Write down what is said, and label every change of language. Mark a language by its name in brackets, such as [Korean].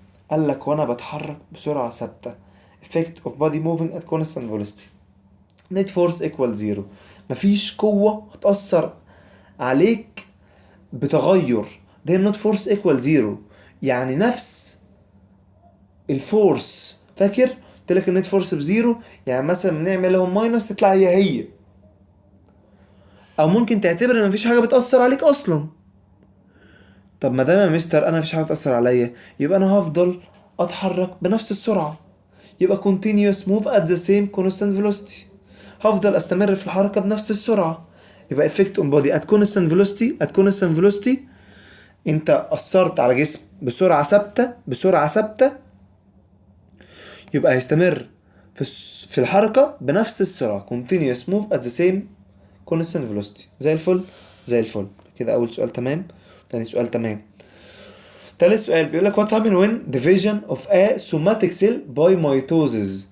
[Arabic] قال لك وانا بتحرك بسرعة ثابتة [English] effect of body moving at constant velocity net force equal 0. [Arabic] مفيش قوة هتأثر عليك بتغير، ده [English] not force equal 0. [Arabic] يعني نفس الفورس. فاكر قلت لك النت فورس بزيرو، يعني مثلا بنعمل لهم ماينس تطلع هي. او ممكن تعتبر ان مفيش حاجه بتاثر عليك اصلا. طب ما دام يا مستر انا مفيش حاجه بتاثر عليا، يبقى انا هفضل اتحرك بنفس السرعه. [English] يبقى continuous move at the same constant velocity. [Arabic] هفضل استمر في الحركه بنفس السرعه. يبقى [English] effect on body at constant velocity [Arabic] انت اثرت على جسم بسرعه ثابته يبقى هيستمر في الحركة بنفس السرعة [English] continuous move at the same constant velocity. [Arabic] زي الفل، زي الفل كده. أول سؤال تمام، تاني سؤال تمام. تالت سؤال بيقول لك [English] what happen when division of a somatic cell by mitosis.